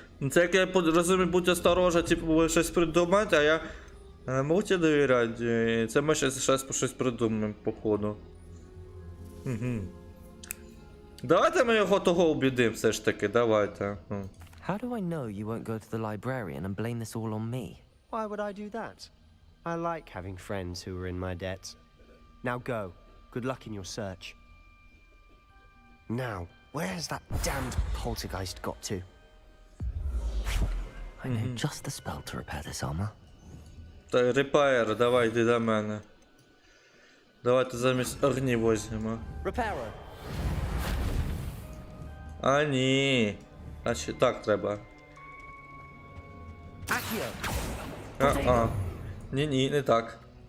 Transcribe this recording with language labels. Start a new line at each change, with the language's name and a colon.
Ukrainian: Це як я розумію, будь осторожна, типу, ви щось придумати, а я не можу тебе довіряти. Це ми щось придумаємо, походу. Угу. Давайте ми його того убідимо все ж таки, давайте.
English: How do I know you won't go to the librarian and blame this all on me? Why would I do that? I like having friends who are in my debt. Now go. Good luck in your search. Now, where has that damned poltergeist got to? I know just the spell to repair this armor.
Ukrainian: Та репаєр, давай, йди до мене. Давайте замість огні возьмемо.
English: Repairer.
Ukrainian: А ні. А ще так треба. А. Ні, не так.